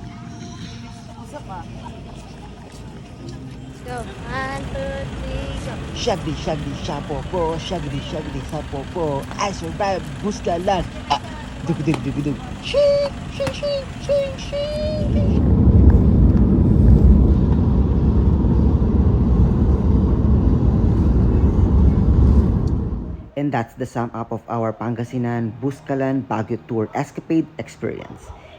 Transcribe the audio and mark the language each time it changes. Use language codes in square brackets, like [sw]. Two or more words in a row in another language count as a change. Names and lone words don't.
[en] Go. 1, 2, 3, go. Shagdi, shagdi, shapopo, shagdi, shagdi, shapopo. I survived Buskalan. Ah, dug, dug, dug, dug. Shing, shing, shing, shing, shing. And that's the sum up of our Pangasinan Buskalan Baguio Tour Escapade experience.